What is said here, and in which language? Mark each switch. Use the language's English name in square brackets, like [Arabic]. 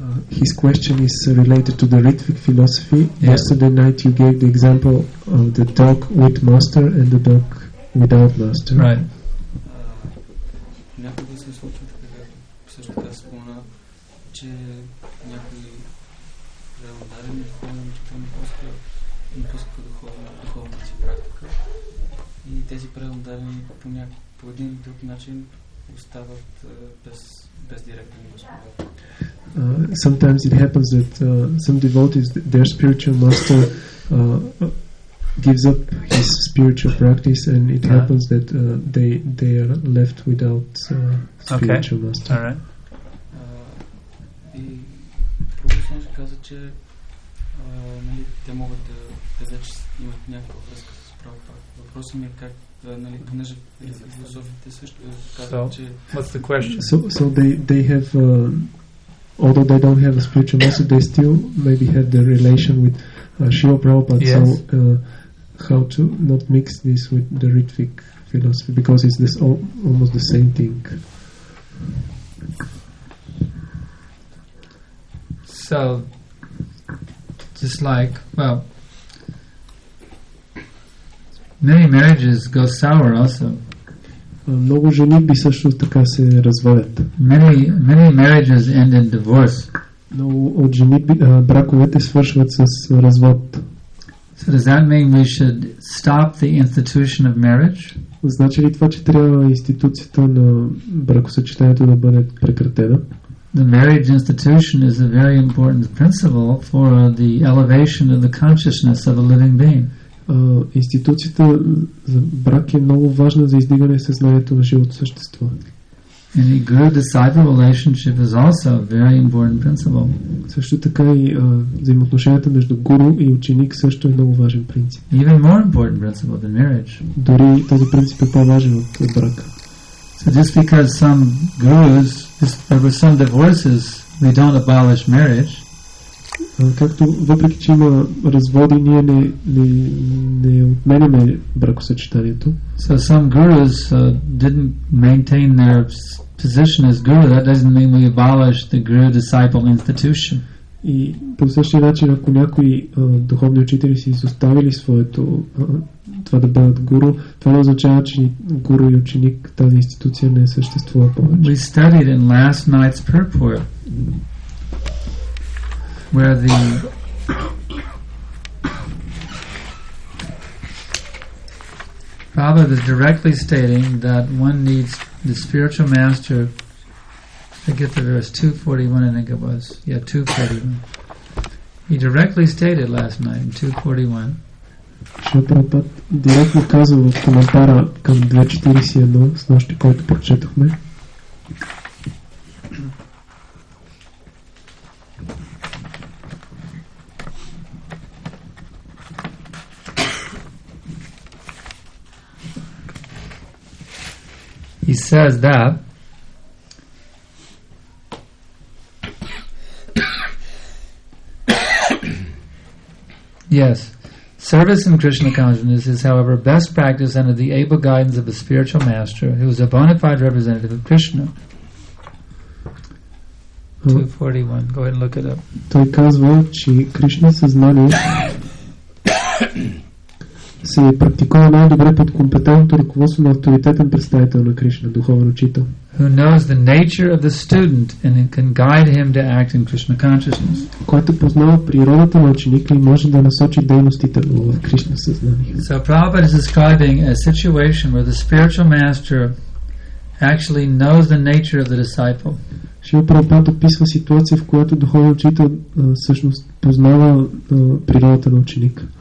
[English] His question is related to the Ritvic philosophy. Yeah. Yesterday night you gave the example of the dog with master and the dog without master. Right. [Bulgarian] Някога се случва така, също така спомена, че някои преударени духовни учители напускаха духовната си практика и тези преударени по един или друг начин остават без директен господар. [English] Sometimes it happens that some devotees, their spiritual master gives up his spiritual practice, and it happens that they are left without spiritual master. All right. [Bulgarian] И Прабхупад каза, че те могат да вече имат някаква връзка с Прабхупад. Въпросът ми е как, понеже философите също казват, че... [English] What's the question? So they have, although they don't have a spiritual master, they still maybe have the relation with Srila Prabhupada. Yes. So how to not mix this with the Ritvic philosophy, because it's this almost the same thing. So, just like, well, many marriages go sour also. [Bulgarian] Много женитби също така се развалят. [English] Many marriages end in divorce. [Bulgarian] Много от женитби, браковете свършват с развод. [English] So does that mean we should stop the institution of marriage? [Bulgarian] Значи ли това, че трябва институцията на бракосъчетанието да бъде прекратена? [English] The marriage institution is a very important principle for the elevation of the consciousness of a living being. [Bulgarian] Институцията за брак е много важна за издигане съзнанието на живото същество. [English] And the guru-disciple relationship is also a very important principle. [Bulgarian] Също така и взаимоотношенията между гуру и ученик също е много важен принцип. [English] Even more important principle than marriage. [Bulgarian] Дори този принцип е по-важен от брака. [English] So just because some gurus, there were some divorces, we don't abolish marriage. [Bulgarian] Както въпреки че има разводи, ние не отменяме бракосъчетанието. [English] So some gurus didn't maintain their position as guru. That doesn't mean we abolish the guru-disciple institution. [Bulgarian] И по същия начин, ако някои духовни учители си изоставили своето това да бъдат гуру, това не означава, че гуру и ученик, тази институция не съществува повече. [English] We studied in last night's purport where the Prabhupada is directly stating that one needs the spiritual master. I get the verse 241, I think it was. Yeah, 241. He directly stated last night in 241. [Bulgarian] Шрила Прабхупад директно казва в коментара към 241 с нощи, който прочетохме. [English] He says that yes, service in Krishna consciousness is, however, best practice under the able guidance of a spiritual master who is a bona fide representative of Krishna. 241. Go ahead and look it up. [Bulgarian] Той казва, че Кришна съзнание се практикува най-добре под компетентното ръководство на авторитетен представител на Кришна, духовен учител. [English] Who knows the nature of the student and can guide him to act in Krishna consciousness. [Bulgarian] Който познава природата на ученика и може да насочи дейностите му в Кришна съзнание. [English] So Prabhupada is describing a situation where the spiritual master actually knows the nature of the disciple. [Bulgarian] Шрила Прабхупад описва ситуация, в която духовен учител всъщност познава природата на ученика.